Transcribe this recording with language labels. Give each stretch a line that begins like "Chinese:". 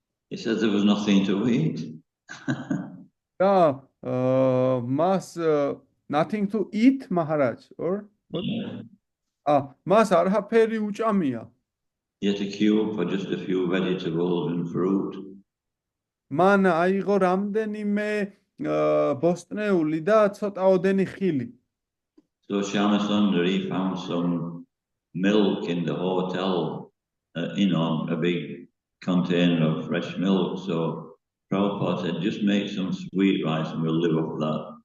English: He said there was nothing to eat.
Georgian: და მას
English: nothing to eat, Maharaj, or what?
Georgian: მას არაფერი უჭამია.
English: He had to queue for just a few vegetables and fruit.
Georgian: მან აიღო რამდენიმე ბოსტნეული და ცოტაოდენი ხილი.
English: So Shama Sundar, he found some milk in the hotel, you know, a big container of fresh milk. So Prabhupada said, just make some sweet rice and we'll live off that.